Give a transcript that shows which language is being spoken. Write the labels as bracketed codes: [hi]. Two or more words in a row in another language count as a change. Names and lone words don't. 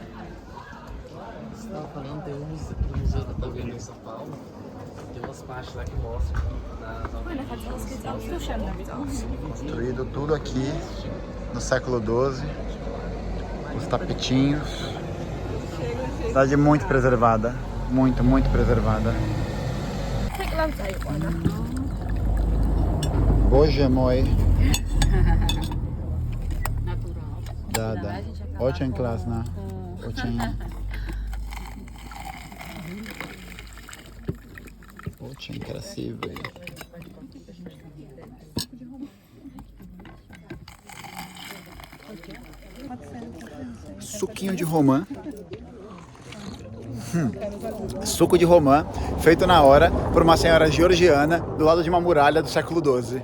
[pt] Você estava falando, tem um museu da Taverna em São Paulo, tem umas partes lá que mostram Construído tudo aqui no século XII, os tapetinhos. Cidade muito preservada, muito preservada. [cs] Bože můj. [ru] Да. Очень классно. Очень красивый. [pt] Suquinho de romã. Suco de romã, feito na hora por uma senhora georgiana do lado de uma muralha do século XII.